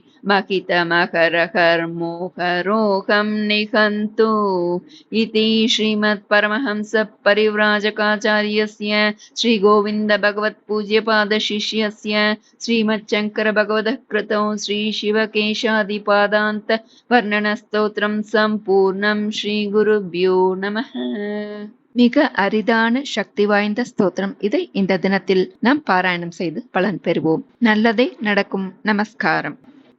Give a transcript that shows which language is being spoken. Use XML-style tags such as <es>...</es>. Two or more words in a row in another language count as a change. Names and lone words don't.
<sa>महितमकरकर्मोकरोहं निहन्तु इति श्रीमत्परमहंस परिव्राजकाचार्यस्य श्रीगोविन्दभगवत्पूज्यपादशिष्यस्य श्रीमच्छङ्करभगवतः कृतौ श्रीशिवकेशादिपादान्त वर्णनस्तोत्रं सम्पूर्णं श्रीगुरुभ्यो नमः.</sa> <ta>மிக அரிதான சக்தி வாய்ந்த ஸ்தோத்திரம். இதை இந்த தினத்தில் நாம் பாராயணம் செய்து பலன் பெறுவோம். நல்லதே நடக்கும். நமஸ்காரம்.</ta>